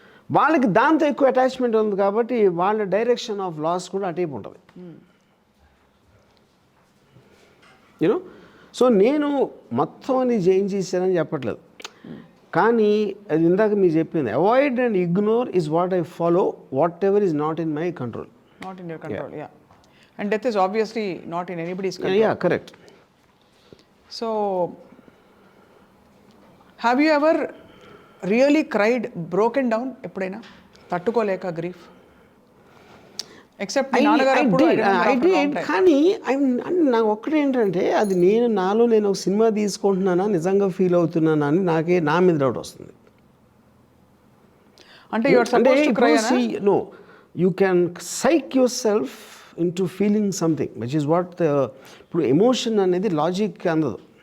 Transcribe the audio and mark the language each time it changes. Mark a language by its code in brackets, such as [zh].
[te] వాళ్ళకి దాంతో ఎక్కువ అటాచ్మెంట్ ఉంది కాబట్టి వాళ్ళ డైరెక్షన్ ఆఫ్ లాస్ కూడా అటేపు ఉంటుంది. యూనో, సో నేను మొత్తం అని ఏం చేశానని చెప్పట్లేదు, కానీ అది ఇందాక మీరు చెప్పింది, [en] Avoid and ignore is what I follow, whatever is not in my control. Not in your control. Yeah. And death is obviously not in anybody's control. Yeah, correct. So, have you ever really cried, broken down [te] ఎప్పుడైనా తట్టుకోలేక [en] Grief? [te] Except మీ నాన్నగారు అప్పుడు [en] I did, [te] కానీ నాకు ఒక్కటేంటంటే అది నేను ఒక cinema తీసుకుంటున్నానా నిజంగా ఫీల్ అవుతున్నానా అని నా మీద డౌట్ వస్తుంది. [en] అంటే you are supposed to cry అనా? No, you can psych yourself into feeling something, which is what [te] ఇప్పుడు ఎమోషన్ అనేది లాజిక్ అందదు.